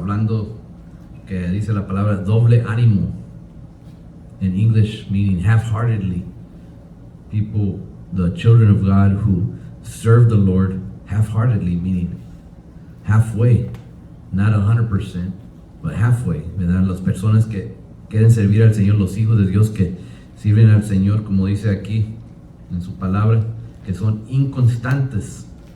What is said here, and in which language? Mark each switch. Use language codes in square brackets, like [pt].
[es] hablando que dice la palabra doble ánimo. [en] In English, meaning half-heartedly. People, the children of God who serve the Lord half-heartedly, meaning halfway, not 100%, but halfway, ¿verdad? [es] Las personas que quieren servir al Señor, los hijos de Dios que sirven al Señor, como dice aquí en su palabra, que son inconstantes.